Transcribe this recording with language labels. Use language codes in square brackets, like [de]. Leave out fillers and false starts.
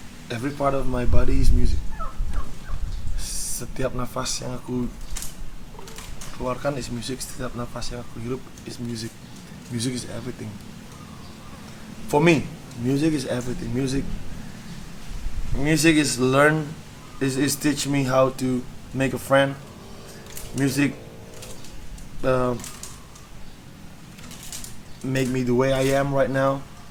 [en] Every part of my body is music. [id] Setiap nafas yang aku keluarkan [en] is music. [id] Setiap nafas yang aku hirup [en] is music. Music is everything. For me, music is everything. Music is is teach me how to make a friend. Music make me the way I am right now.